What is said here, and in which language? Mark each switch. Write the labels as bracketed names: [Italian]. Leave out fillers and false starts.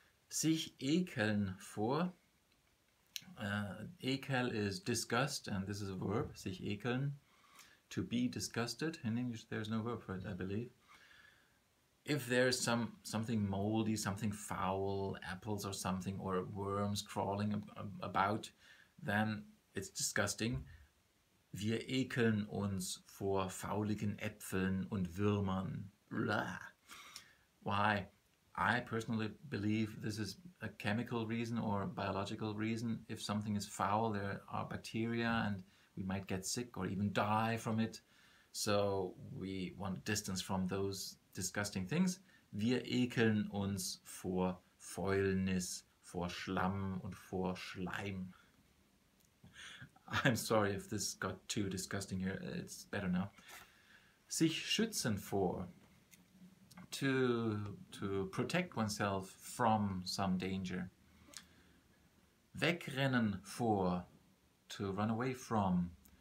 [German] Sich ekeln vor. [English] Ekel is disgust, and this is a verb, [German] sich ekeln, [English] to be disgusted. In English there's no verb for it, I believe. If there's something moldy, something foul, apples or something, or worms crawling about, then it's disgusting. [German] Wir ekeln uns vor fauligen Äpfeln und Würmern. [English] Blah. Why? I personally believe this is a chemical reason or biological reason. If something is foul, there are bacteria and we might get sick or even die from it. So we want distance from those disgusting things. [German] Wir ekeln uns vor Fäulnis, vor Schlamm und vor Schleim. [English] I'm sorry if this got too disgusting here. It's better now. [German] Sich schützen vor. [English] To protect oneself from some danger. [German] Wegrennen vor, [English] to run away from.